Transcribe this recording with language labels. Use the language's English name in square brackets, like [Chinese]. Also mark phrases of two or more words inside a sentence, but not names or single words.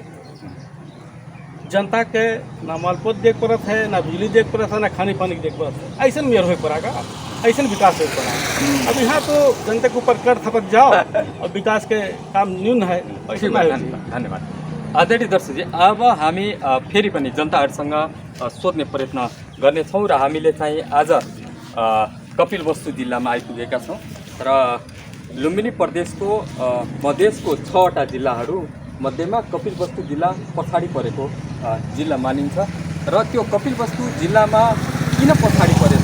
[Awadhi] जनता के ना मालपोत देख पड़त है, ना बिजली देख पड़त है, ना खाने पानी देख पड़त है। ऐसा मेयर हो पड़ेगा, ऐसा विकास हो पड़ा। अब यहाँ तो जनता के ऊपर कर थपक जाओ और विकास के काम न्यून है। [Nepali] धन्यवाद आदरणीय दर्शक जी। अब हामी फेरि पनि जनताहरूसँग सोध्ने प्रयत्न गर्नेछौँ र हामीले चाहिँ आज कपिलवस्तु जिल्लामा आइपुगेका छौँ र लुम्बिनी प्रदेशको मधेसको 6वटा जिल्लाहरू मध्येमा कपिलवस्तु जिल्ला पछाडि परेको जिल्ला मानिन्छ र त्यो कपिलवस्तु जिल्लामा किन पछाडि परेछ?